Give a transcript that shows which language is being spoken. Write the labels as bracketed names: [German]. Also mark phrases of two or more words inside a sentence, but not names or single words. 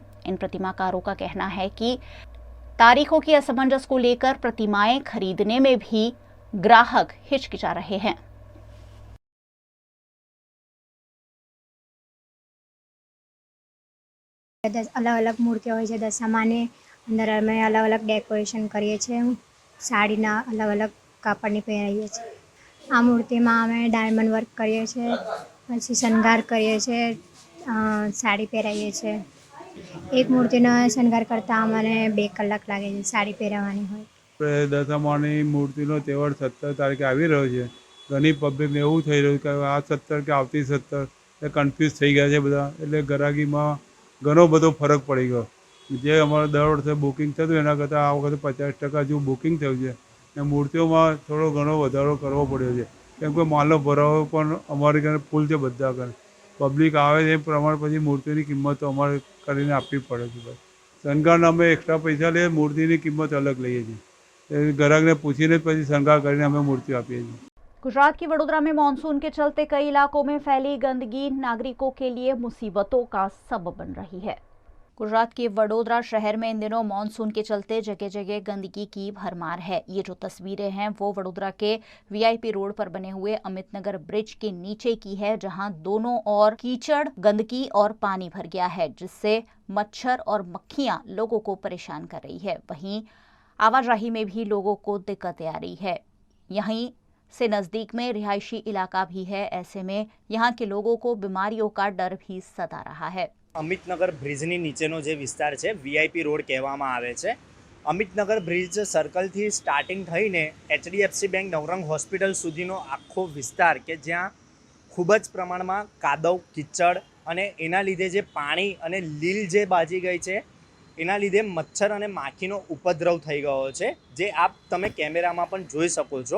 [Hindi] इन प्रतिमाकारों का कहना है कि तारीखों की असमंजस को लेकर प्रतिमाएं खरीदने में भी ग्राहक हिचकिचा रहे हैं। [Gujarati] અલગ અલગ મૂર્તિઓ હોય છે। દશામાને અંદર અમે અલગ અલગ ડેકોરેશન કરીએ છે। સાડીના અલગ અલગ કાપડની પહેરાવીએ છે। આ મૂર્તિમાં અમે [English] diamond work [Gujarati] કરીએ છે, પછી શણગાર કરીએ છે, સાડી પહેરાવીએ છે। એક મૂર્તિનો શણગાર કરતા અમને 2 કલાક લાગે છે સાડી પહેરાવાની હોય। દશામાની મૂર્તિનો તહેવાર 17 તારીખે આવી રહ્યો છે। ઘણી પબ્લિકને એવું થઈ રહ્યું કે આ 17 કે આવતી 17 એ કન્ફ્યૂઝ થઈ ગયા છે બધા, એટલે ગરાગીમાં ઘણો બધો ફરક પડી ગયો। જે અમારે દર વર્ષે બુકિંગ થતું એના करતાં આ વખતે 50% જેવું બુકિંગ થયું છે ને મૂર્તિઓમાં થોડો ઘણો વધારો કરવો પડ્યો છે, કેમ કે માલનો ભરાવો પણ અમારી કને ફૂલ છે બધા કને। પબ્લિક આવે છે એ પ્રમાણે પછી મૂર્તિની કિંમત અમારે કરીને આપવી પડે છે ભાઈ। શણગારના અમે એક્સ્ટ્રા પૈસા લઈએ, મૂર્તિની કિંમત અલગ લઈએ છીએ। ગ્રાહકને પૂછીને પછી શણગાર કરીને અમે મૂર્તિ આપીએ છીએ। [Hindi] गुजरात की वडोदरा में मानसून के चलते कई इलाकों में फैली गंदगी नागरिकों के लिए मुसीबतों का सबब बन रही है। गुजरात के वडोदरा शहर में इन दिनों मानसून के चलते जगह जगह गंदगी की भरमार है। ये जो तस्वीरें हैं वो वडोदरा के वीआईपी रोड पर बने हुए अमितनगर ब्रिज के नीचे की है, जहां दोनों ओर कीचड़, गंदगी और पानी भर गया है, जिससे मच्छर और मक्खियां लोगों को परेशान कर रही है। वहीं आवाजाही में भी लोगों को दिक्कतें आ रही है। यहीं से नजदीक में रिहायशी इलाका भी है, ऐसे में यहाँ के लोगों को बीमारियों का डर भी सता रहा है। [Gujarati] અમિતનગર બ્રિજની નીચેનો જે વિસ્તાર છે વીઆઈપી રોડ કહેવામાં આવે છે। અમિતનગર બ્રિજ સર્કલથી સ્ટાર્ટિંગ થઈને HDFC બેંક નવરંગ હોસ્પિટલ સુધીનો આખો વિસ્તાર કે જ્યાં ખૂબ જ પ્રમાણમાં કાદવ કિચડ અને એના લીધે જે પાણી અને લીલ જે બાજી ગઈ છે એના લીધે મચ્છર અને માખીનો ઉપદ્રવ થઈ ગયો છે, જે આપ તમે કેમેરામાં પણ જોઈ શકો છો।